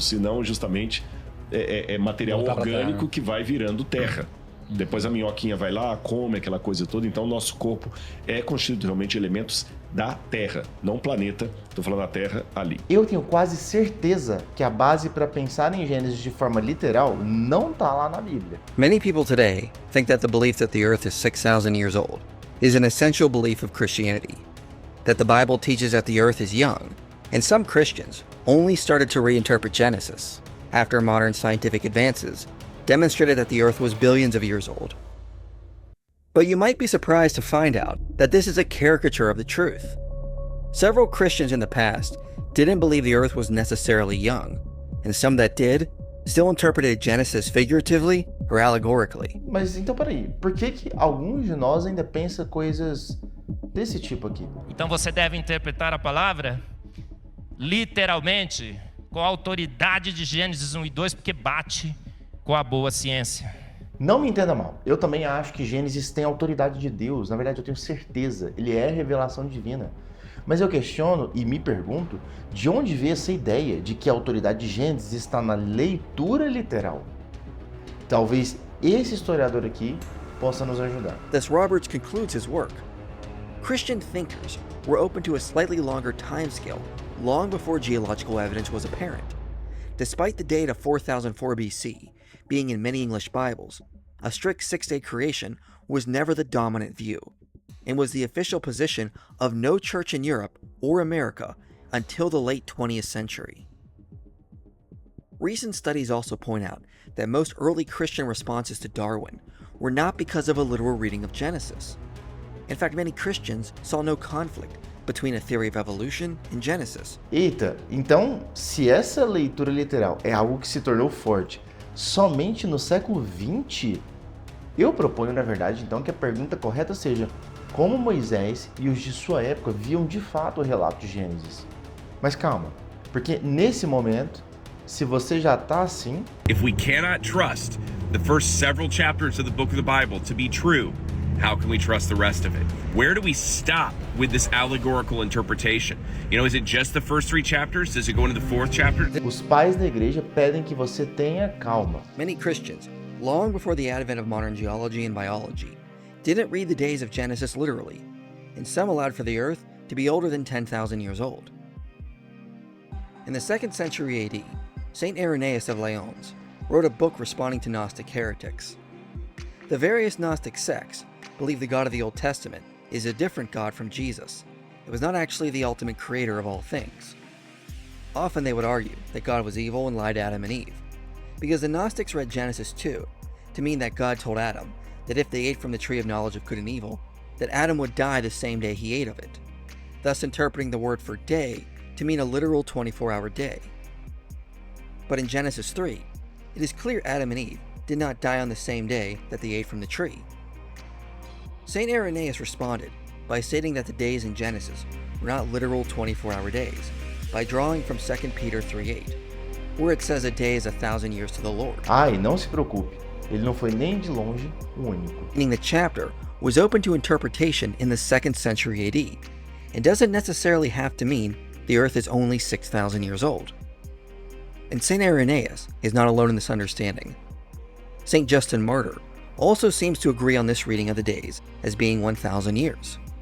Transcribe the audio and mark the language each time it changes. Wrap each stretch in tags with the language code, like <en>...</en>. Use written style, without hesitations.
<pt>Senão justamente material orgânico que vai virando terra. Depois a minhoquinha vai lá, come aquela coisa toda. Então o nosso corpo é constituído realmente de elementos da Terra, não planeta. Estou falando da Terra ali. Eu tenho quase certeza que a base para pensar em Gênesis de forma literal não tá lá na Bíblia.</pt> <en>Many people today think that the belief that the earth is 6,000 years old is an essential belief of Christianity, that the Bible teaches that the earth is young, and some Christians only started to reinterpret Genesis after modern scientific advances demonstrated that the earth was billions of years old. But you might be surprised to find out that this is a caricature of the truth. Several Christians in the past didn't believe the earth was necessarily young, and some that did still interpreted Genesis figuratively or allegorically.</en> <pt>Mas então peraí, por que alguns de nós ainda pensam coisas desse tipo aqui? Então você deve interpretar a palavra literalmente, com a autoridade de Gênesis 1 e 2, porque bate com a boa ciência. Não me entenda mal, eu também acho que Gênesis tem a autoridade de Deus, na verdade eu tenho certeza, ele é revelação divina. Mas eu questiono e me pergunto de onde veio essa ideia de que a autoridade de Gênesis está na leitura literal. Talvez esse historiador aqui possa nos ajudar.</pt> <en>Thus Roberts concludes his work. Christian thinkers were open to a slightly longer timescale long before geological evidence was apparent. Despite the date of 4004 BC being in many English Bibles, a strict six-day creation was never the dominant view, and was the official position of no church in Europe or America until the late 20th century. Recent studies also point out that most early Christian responses to Darwin were not because of a literal reading of Genesis. In fact, many Christians saw no conflict between a theory of evolution and Genesis.</en> <pt>Eita, então se essa leitura literal é algo que se tornou forte somente no século XX, eu proponho, na verdade, então, que a pergunta correta seja como Moisés e os de sua época viam de fato o relato de Gênesis. Mas calma, porque nesse momento, se você já tá assim...</pt> <en>If we cannot trust the first several chapters of the book of the Bible to be true, how can we trust the rest of it? Where do we stop with this allegorical interpretation? You know, is it just the first 3 chapters? Does it go into the 4th chapter?</en> <pt>Os pais da igreja pedem que você tenha calma.</pt> <en>Many Christians, long before the advent of modern geology and biology, didn't read the days of Genesis literally, and some allowed for the earth to be older than 10,000 years old. In the 2nd century AD, Saint Irenaeus of Lyons wrote a book responding to Gnostic heretics. The various Gnostic sects believe the God of the Old Testament is a different God from Jesus. It was not actually the ultimate creator of all things. Often they would argue that God was evil and lied to Adam and Eve, because the Gnostics read Genesis 2 to mean that God told Adam that if they ate from the tree of knowledge of good and evil, that Adam would die the same day he ate of it, thus interpreting the word for day to mean a literal 24-hour day. But in Genesis 3, it is clear Adam and Eve did not die on the same day that they ate from the tree. Saint Irenaeus responded by stating that the days in Genesis were not literal 24-hour days, by drawing from 2 Peter 3:8, where it says a day is 1,000 years to the Lord.</en> <pt>Ai, não se preocupe, ele não foi nem de longe o único.</pt> <en>Meaning the chapter was open to interpretation in the 2nd century AD, and doesn't necessarily have to mean the earth is only 6,000 years old. And St. Irenaeus is not alone in this understanding. St. Justin Martyr also seems to agree on this reading of the days as being 1,000 years.</en>